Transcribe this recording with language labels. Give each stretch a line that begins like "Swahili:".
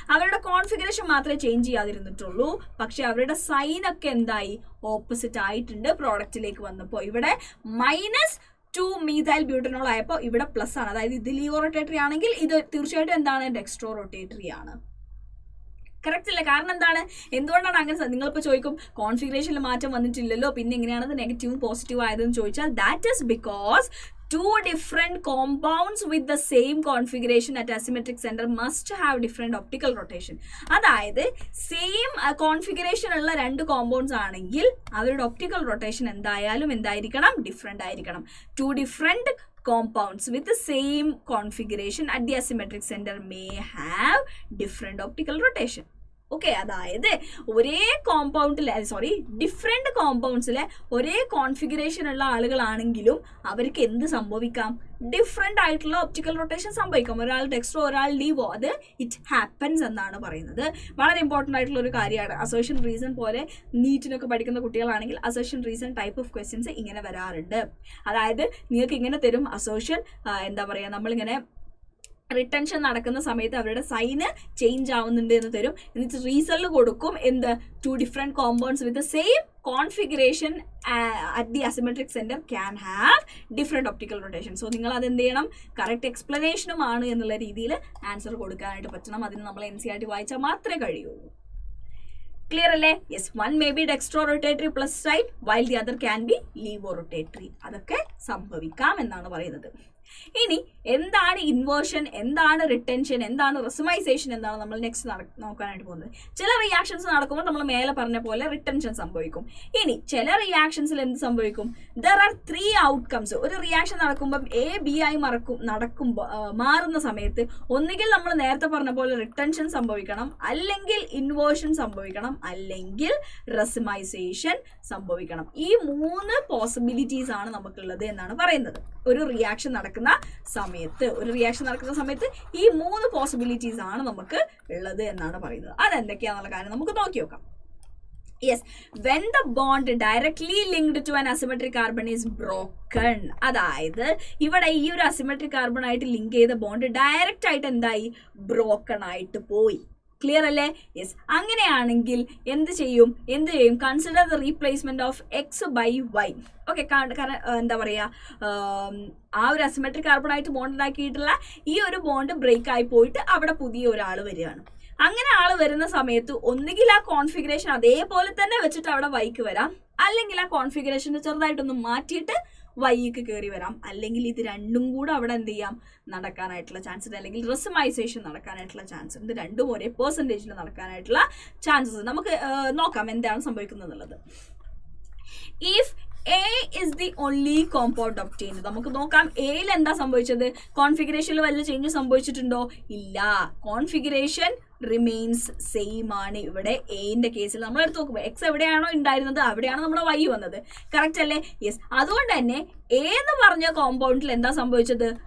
Malayalam: അവരുടെ കോൺഫിഗറേഷൻ മാത്രമേ ചേഞ്ച് ചെയ്യാതിരുന്നിട്ടുള്ളൂ, പക്ഷെ അവരുടെ സൈൻ ഒക്കെ എന്തായി, ഓപ്പോസിറ്റ് ആയിട്ടുണ്ട് പ്രോഡക്റ്റിലേക്ക് വന്നപ്പോൾ. ഇവിടെ -2 മീഥൈൽ ബ്യൂട്ടനോൾ ആയപ്പോൾ ഇവിടെ പ്ലസ് ആണ്. അതായത് ഇത് ലീവോ റൊട്ടേറ്ററി ആണെങ്കിൽ ഇത് തീർച്ചയായിട്ടും എന്താണ്, ഡെക്സ്ട്രോ റൊട്ടേറ്ററി ആണ്. കറക്റ്റ് അല്ലേ? കാരണം എന്താണ്, എന്തുകൊണ്ടാണ് അങ്ങനെ? നിങ്ങളിപ്പോൾ ചോദിക്കും കോൺഫിഗറേഷനിൽ മാറ്റം വന്നിട്ടില്ലല്ലോ, പിന്നെ എങ്ങനെയാണത് നെഗറ്റീവും പോസിറ്റീവ് ആയതെന്ന് ചോദിച്ചാൽ
English: That is because two different compounds with the same configuration at asymmetric center must have different optical rotation.
Malayalam: അതായത് സെയിം കോൺഫിഗറേഷൻ ഉള്ള രണ്ട് കോമ്പൗണ്ട്സ് ആണെങ്കിൽ അവരുടെ ഒപ്റ്റിക്കൽ റൊട്ടേഷൻ എന്തായിരിക്കണം, ഡിഫറെൻ്റ് ആയിരിക്കണം.
English: Two different compounds with the same configuration at the asymmetric center may have different optical rotation. Okay.
Malayalam: അതായത് ഒരേ കോമ്പൗണ്ടിലെ different കോമ്പൗണ്ട്സിലെ ഒരേ കോൺഫിഗറേഷൻ ഉള്ള ആളുകളാണെങ്കിലും അവർക്ക് എന്ത് സംഭവിക്കാം, ഡിഫറെൻ്റ് ആയിട്ടുള്ള ഒപ്റ്റിക്കൽ റൊട്ടേഷൻ സംഭവിക്കാം. ഒരാൾ ഡെക്സ്ട്രോ ഒരാൾ ലീവോ, അത്
English: it happens
Malayalam: എന്നാണ് പറയുന്നത്. വളരെ ഇമ്പോർട്ടൻ്റ് ആയിട്ടുള്ള ഒരു കാര്യമാണ്. അസേർഷൻ റീസൺ പോലെ നീറ്റിനൊക്കെ പഠിക്കുന്ന കുട്ടികളാണെങ്കിൽ assertion reason type of questions ഇങ്ങനെ വരാറുണ്ട്. അതായത് നിങ്ങൾക്ക് ഇങ്ങനെ തരും അസേർഷൻ, എന്താ പറയുക, നമ്മളിങ്ങനെ റിട്ടൻഷൻ നടക്കുന്ന സമയത്ത് അവരുടെ സൈന് ചേഞ്ച് ആവുന്നുണ്ട് എന്ന് തരും. എന്നിട്ട് റീസണിൽ കൊടുക്കും എന്ത്,
English: 2 different compounds with the same configuration at the asymmetric center can have different optical rotation.
Malayalam: So നിങ്ങൾ അത് എന്ത് ചെയ്യണം, കറക്റ്റ് എക്സ്പ്ലനേഷനും ആണ് എന്നുള്ള രീതിയിൽ ആൻസർ കൊടുക്കാനായിട്ട് പറ്റണം. അതിന് നമ്മൾ NCERT വായിച്ചാൽ മാത്രമേ കഴിയുള്ളൂ. ക്ലിയർ അല്ലേ? Yes.
English: One may be dextro rotatory plus side while the other can be laevo rotatory.
Malayalam: അതൊക്കെ സംഭവിക്കാം എന്നാണ് പറയുന്നത്. ഇനി എന്താണ് ഇൻവേർഷൻ, എന്താണ് റിട്ടൻഷൻ, എന്താണ് റെസുമൈസേഷൻ, എന്താണ് നമ്മൾ നെക്സ്റ്റ് നോക്കാനായിട്ട് പോകുന്നത്. ചില റിയാക്ഷൻസ് നടക്കുമ്പോൾ നമ്മൾ മേലെ പറഞ്ഞ പോലെ റിട്ടൻഷൻ സംഭവിക്കും. ഇനി ചില റിയാക്ഷൻസിൽ എന്ത് സംഭവിക്കും?
English: There are 3 outcomes.
Malayalam: ഒരു റിയാക്ഷൻ നടക്കുമ്പോൾ A-B ആയി മാറുന്ന സമയത്ത് ഒന്നുകിൽ നമ്മൾ നേരത്തെ പറഞ്ഞ പോലെ റിട്ടൻഷൻ സംഭവിക്കണം, അല്ലെങ്കിൽ ഇൻവേർഷൻ സംഭവിക്കണം, അല്ലെങ്കിൽ റെസുമൈസേഷൻ സംഭവിക്കണം. ഈ 3 പോസിബിലിറ്റീസ് ആണ് നമുക്കുള്ളത് എന്നാണ് പറയുന്നത്. ഒരു റിയാക്ഷൻ നടക്കുന്ന സമയത്ത് ഈ 3 പോസിബിലിറ്റീസ് ആണ് നമുക്ക് ഉള്ളത് എന്നാണ് പറയുന്നത്. അതെന്തൊക്കെയാണെന്നുള്ള കാര്യം നമുക്ക് നോക്കി നോക്കാം.
English: Yes, when the bond directly linked to an asymmetric carbon is broken.
Malayalam: അതായത് ഇവിടെ ഈ ഒരു അസിമെട്രിക് കാർബൺ ആയിട്ട് ലിങ്ക് ചെയ്ത ബോണ്ട് ഡയറക്റ്റ് ആയിട്ട് എന്തായി? ബ്രോക്കൺ ആയിട്ട് പോയി. ക്ലിയർ അല്ലേ? യെസ്. അങ്ങനെയാണെങ്കിൽ എന്ത് ചെയ്യും?
English: Consider the replacement of X by Y.
Malayalam: Okay, കാരണം എന്താ പറയുക, ആ ഒരു അസിമെട്രിക് കാർബൺ ആയിട്ട് ബോണ്ട് ഉണ്ടാക്കിയിട്ടുള്ള ഈ ഒരു ബോണ്ട് ബ്രേക്ക് ആയി പോയിട്ട് അവിടെ പുതിയ ഒരാൾ വരികയാണ്. അങ്ങനെ ആൾ വരുന്ന സമയത്ത് ഒന്നുകിൽ ആ കോൺഫിഗറേഷൻ അതേപോലെ തന്നെ വെച്ചിട്ട് അവിടെ വൈക്ക് വരാം, അല്ലെങ്കിൽ ആ കോൺഫിഗറേഷനെ ചെറുതായിട്ടൊന്ന് മാറ്റിയിട്ട് വൈക്ക് കയറി വരാം, അല്ലെങ്കിൽ ഇത് രണ്ടും കൂടെ അവിടെ എന്ത് ചെയ്യാം? നടക്കാനായിട്ടുള്ള ചാൻസ് ഉണ്ട്, അല്ലെങ്കിൽ റെസുമൈസേഷൻ നടക്കാനായിട്ടുള്ള ചാൻസ് ഉണ്ട്. രണ്ടും ഒരേ പെർസെൻറ്റേജിൽ നടക്കാനായിട്ടുള്ള ചാൻസസ് നമുക്ക് നോക്കാം എന്താണ് സംഭവിക്കുന്നത് എന്നുള്ളത്.
English: If A is the only compound obtained.
Malayalam: നമുക്ക് നോക്കാം എയിൽ എന്താ സംഭവിച്ചത്? കോൺഫിഗറേഷനിൽ വല്ല ചേഞ്ച് സംഭവിച്ചിട്ടുണ്ടോ? ഇല്ല. കോൺഫിഗറേഷൻ റിമെയിൻസ് സെയിം ആണ്. ഇവിടെ എന്റെ കേസിൽ നമ്മൾ എടുത്ത് നോക്കുമ്പോൾ എക്സ് എവിടെയാണോ ഉണ്ടായിരുന്നത് അവിടെയാണ് നമ്മുടെ വൈ വന്നത്. കറക്റ്റ് അല്ലേ? യെസ്. അതുകൊണ്ട് തന്നെ എ എന്ന് പറഞ്ഞ കോമ്പൗണ്ടിൽ എന്താ സംഭവിച്ചത്?